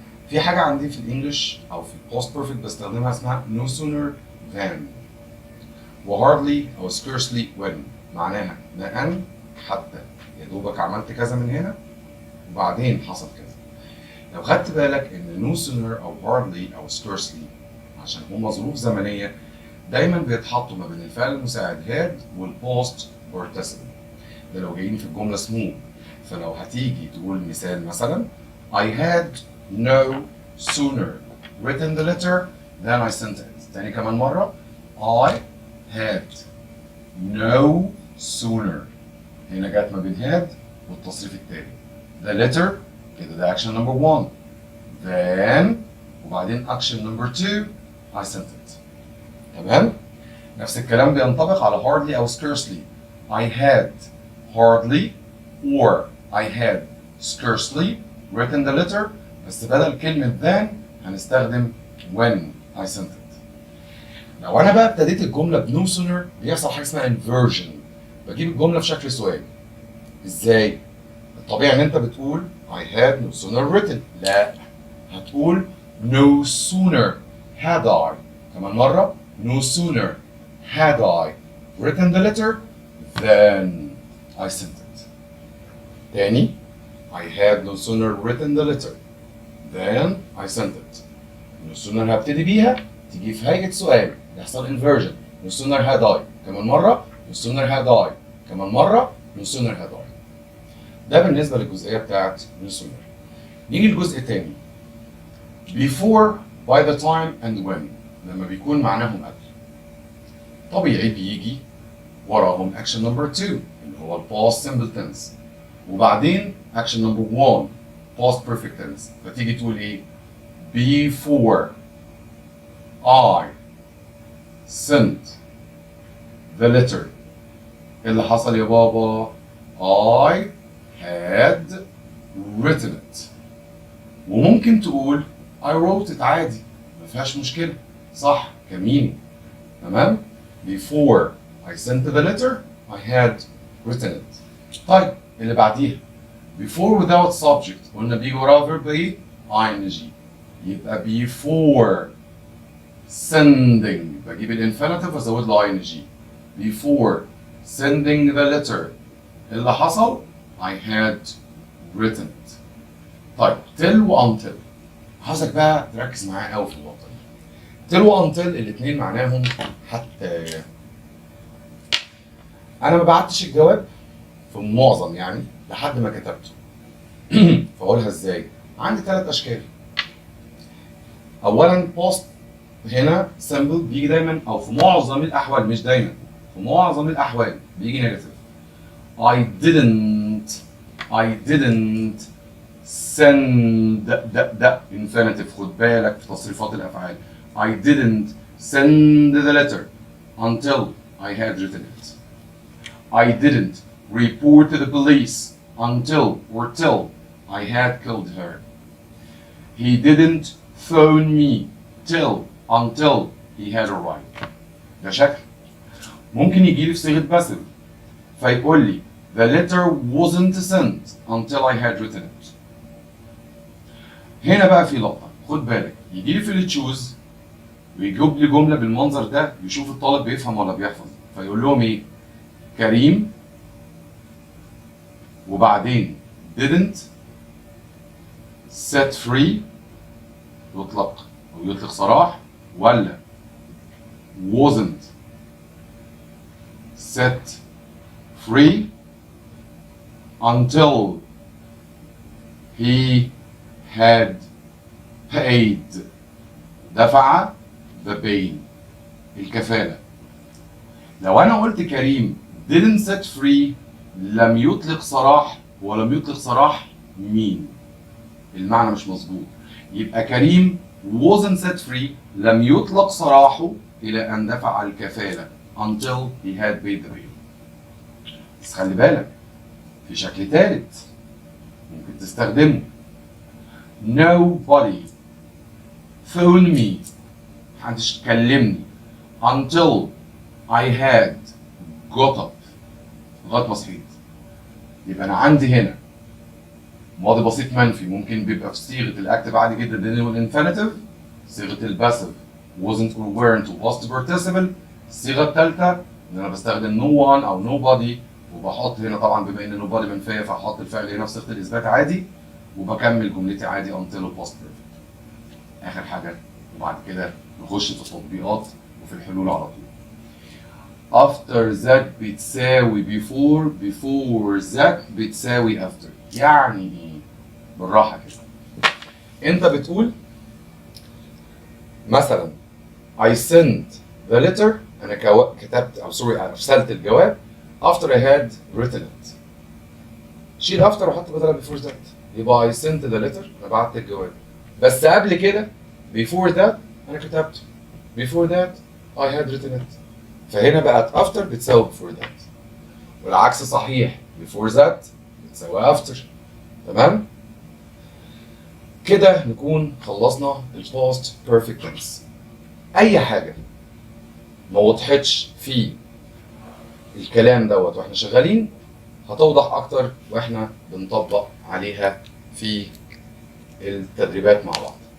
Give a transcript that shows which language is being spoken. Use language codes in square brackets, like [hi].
[ar] في حاجه عندي في الانجليش او في الباست بيرفكت بستخدمها اسمها [en] no sooner than [ar] و [en] hardly او scarcely when [ar] معناها ما ان حتى يا دوبك عملت كذا من هنا وبعدين حصل كذا. لو خدت بالك ان no sooner او hardly او scarcely عشان هما ظروف زمنيه دايما بيتحطوا ما بين الفعل المساعد had والباست participle. ده لو جايين في الجمله smooth. فلو هتيجي تقول مثال مثلا [en] I had no sooner written the letter than I sent it. [ar] تاني كمان مرة [en] I had no sooner. [ar] هنا جت ما بين had والتصريف التاني. [en] The letter [ar] كده ده [en] action number 1. Then وبعدين action number 2 I sent it. [ar] تمام؟ نفس الكلام بينطبق على hardly أو scarcely. [en] I had hardly or I had scarcely written the letter [ar] بس بدل كلمة [en] then [ar] هنستخدم [en] when I sent it. [ar] لو أنا بقى ابتديت الجملة ب no sooner بيحصل حاجة اسمها inversion. بجيب الجملة في شكل سؤال. إزاي؟ الطبيعي إن أنت بتقول [en] I had no sooner written. [ar] لا، هتقول [en] no sooner had I. كمان مرة no sooner had I written the letter then I sent it. تاني I had no sooner written the letter then I sent it. [ar] no sooner هبتدي بيها تيجي في هيئة سؤال يحصل inversion. [en] no sooner had I. كمان مرة no sooner had I. كمان مرة no sooner had I. [ar] ده بالنسبة للجزئية بتاعت no sooner. نيجي للجزء التاني [en] before by the time and when [ar] لما بيكون معناهم قبل. طبيعي بيجي وراهم [en] action number 2 اللي هو past simple tense وبعدين action number 1 past perfect tense. فتيجي تقول ايه؟ before I sent the letter. [ar] اللي حصل يا بابا [en] I had written it. [ar] وممكن تقول [en] I wrote it [ar] عادي ما فيهاش مشكلة صح كمين. [en] تمام؟ before I sent the letter I had written it. [ar] طيب اللي بعديها [en] before without subject [ar] قلنا بيجي وراها verb ايه؟ ing. يبقى [en] before sending [ar] بجيب الانفينيتيف وازود له ing. [en] before sending the letter [ar] اللي حصل [en] I had written it. [ar] طيب till و until عايزك بقى تركز معايا قوي في النقطة دي. till و until الاتنين معناهم حتى. أنا ما بعتش الجواب في المعظم يعني لحد ما كتبته. فأقولها إزاي؟ عندي 3 أشكال. أولاً post هنا simple بيجي دايماً أو في معظم الأحوال مش دايماً في معظم الأحوال بيجي نيجاتيف. [en] I didn't send ده infinitive. [ar] خد بالك في تصريفات الأفعال. [en] I didn't send the letter until I had written it. I didn't report to the police until or till I had killed her. He didn't phone me until he had arrived. [ar] ده شكل. ممكن يجي لي في صيغة passive فيقول لي [en] the letter wasn't sent until I had written it. [ar] هنا بقى في لقطة خد بالك يجي لي في اللي تشوز ويجيب لي جملة بالمنظر ده يشوف الطالب بيفهم ولا بيحفظ فيقول لهم ايه؟ كريم وبعدين [en] didn't set free [ar] يطلق أو يطلق سراح، ولا [en] wasn't set free until he had paid دفع the bail الكفالة. [ar] لو أنا قلت كريم [en] didn't set free [ar] لم يطلق سراح، ولم يطلق سراح مين؟ المعنى مش مظبوط. يبقى كريم [en] wasn't set free [ar] لم يطلق سراحه إلى أن دفع الكفالة [en] until he had paid the bail. [ar] بس خلي بالك في شكل ثالث ممكن تستخدمه. [en] Nobody phoned me [ar] محدش كلمني [en] until I had got up [ar] لغاية ما صحيت. يبقى أنا عندي هنا ماضي بسيط منفي ممكن بيبقى في صيغة الأكتف عادي جدا دي والإنفينيتيف، صيغة الباسيف [en] wasn't or weren't [ar] وباست participle. الصيغة الثالثة إن أنا بستخدم no one أو nobody، وبحط هنا طبعا بما إن nobody منفية فهحط الفعل هنا في صيغة الإثبات عادي، وبكمل جملتي عادي until وباست perfect. آخر حاجة وبعد كده نخش في التطبيقات وفي الحلول على طول. [en] after that بتساوي before that بتساوي after. [ar] يعني ايه؟ بالراحة كده. انت بتقول مثلا [en] I sent the letter، [ar] انا كتبت او سوري ارسلت الجواب [en] after I had written it. [ar] شيل after وحط بدلها before that، يبقى [en] I sent the letter [ar] انا بعت الجواب، بس قبل كده [en] before that [ar] انا كتبته. [en] before that I had written it. [ar] فهنا بقت after بتساوي [en] before that، [ar] والعكس صحيح before that بتساوي after. تمام؟ كده نكون خلصنا الباست بيرفكت تنس. أي حاجة ما وضحتش في الكلام دوت واحنا شغالين هتوضح أكتر واحنا بنطبق عليها في التدريبات مع بعض.